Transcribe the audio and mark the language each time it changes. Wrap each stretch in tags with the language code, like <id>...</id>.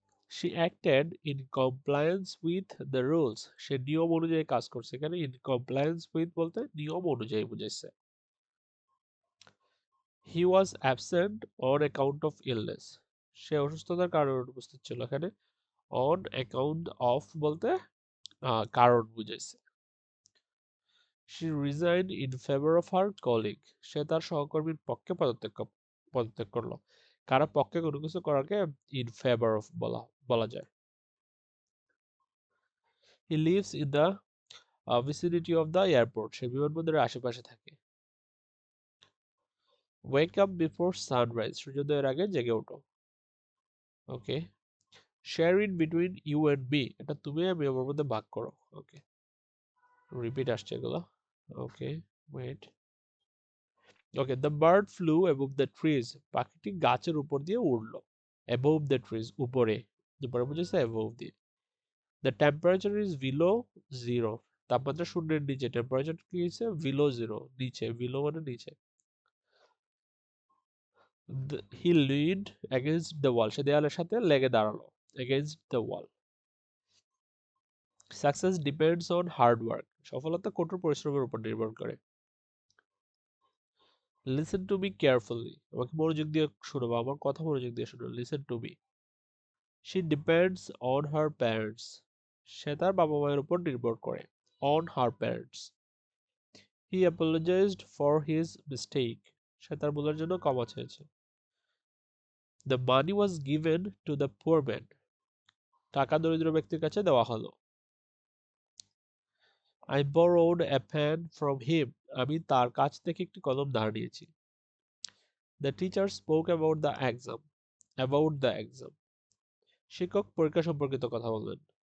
<en>She acted in compliance with the rules.</en> <bn>সে নিয়ম অনুযায়ী কাজ করছে। এখানে in compliance with বলতে নিয়ম অনুযায়ী বুঝাইছে।</bn> <en>He was absent on account of illness.</en> <bn>সে অসুস্থতার কারণে অনুপস্থিত ছিল। এখানে on account of বলতে কারণ বুঝাইছে।</bn> <en>She resigned in favor of her colleague.</en> <bn>সে তার সহকর্মীর পক্ষে পদত্যাগ করলো। কারো পক্ষে কোনো কিছু করাকে in favor of বলা যায়।</bn> <en>He lives in the vicinity of the airport.</en> <bn>সে বিমানবন্দরের আশেপাশে থাকে।</bn> <en>Wake up before sunrise.</en> <bn>সূর্যোদয়ের আগে জেগে ওঠো। ওকে।</bn> <en>Share it between you and me.</en> <bn>এটা তুমি আমি আমার মধ্যে ভাগ করো। ওকে। রিপিট আসছে এগুলো। ওকে, wait.</bn> <en>Okay, the bird flew above the trees.</en> <bn>পাখিটি গাছের উপর দিয়ে উড়লো।</bn> <en>Above the trees,</en> <bn>উপরে। উপরে বুঝেছে above দিয়ে।</bn> <en>The temperature is below zero.</en> <bn>তাপমাত্রা শূন্যের নিচে। টেম্পারেচার কি হয়েছে?</bn> <en>Below zero,</en> <bn>নিচে। Below মানে নিচে।</bn> <en>He leaned against the wall.</en> <bn>সে দেয়ালের সাথে লেগে দাঁড়ালো।</bn> <en>Against the wall. Success depends on hard work.</en> <bn>সফলতা কঠোর পরিশ্রমের উপর নির্ভর করে।</bn> <en>Listen to me carefully.</en> <bn>আমাকে মনোযোগ দিয়ে শোনো বা আমার কথা মনোযোগ দিয়ে শোনো।</bn> <en>Listen to me. She depends on her parents.</en> <bn>সে তার বাবা মায়ের উপর নির্ভর করে।</bn> <en>On her parents. He apologized for his mistake.</en> <bn>সে তার ভুলের জন্য ক্ষমা চেয়েছে।</bn> <en>The money was given to the poor man.</en> <bn>টাকা দরিদ্র ব্যক্তির কাছে দেওয়া হলো।</bn> <en>I borrowed a pen from him.</en> <bn>আমি তার কাছ থেকে একটি কলম ধার নিয়েছি।</bn> <en>The teacher spoke about the exam. About the exam.</en> <bn>শিক্ষক পরীক্ষা সম্পর্কিত কথা বললেন।</bn>